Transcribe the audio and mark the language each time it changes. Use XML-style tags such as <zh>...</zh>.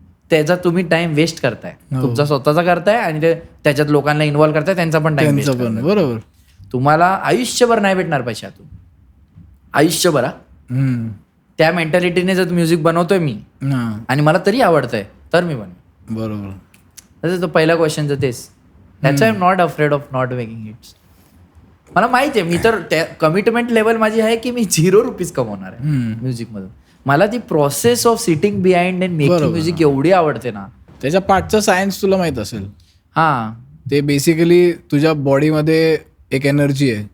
<mr>त्याचा तुम्ही time waste करताय, तुमचा स्वतःचा करताय आणि त्याच्यात लोकांना इन्व्हॉल्व करताय, त्यांचा पण टाइम वेस्ट. बरोबर. तुम्हाला आयुष्यभर नाही भेटणार पैशातून, आयुष्यभर. त्या मेंटॅलिटीने जर म्युझिक बनवतोय मी आणि मला तरी आवडतंय तर मी बनव. बरोबर. तो पहिला क्वेश्चनचं तेच.</mr> <en>That's I am not afraid of not making hits.</en> <mr>मला माहिती आहे, मी तर कमिटमेंट लेवल माझी आहे की मी 0 रुपीज कमवणार आहे म्युझिकमधून. मला ती</mr> <en>process of sitting behind and making music</en> <mr>एवढी आवडते ना. त्याच्या पाठचं सायन्स तुला माहित असेल. हा, ते बेसिकली तुझ्या बॉडीमध्ये एक एनर्जी आहे</mr>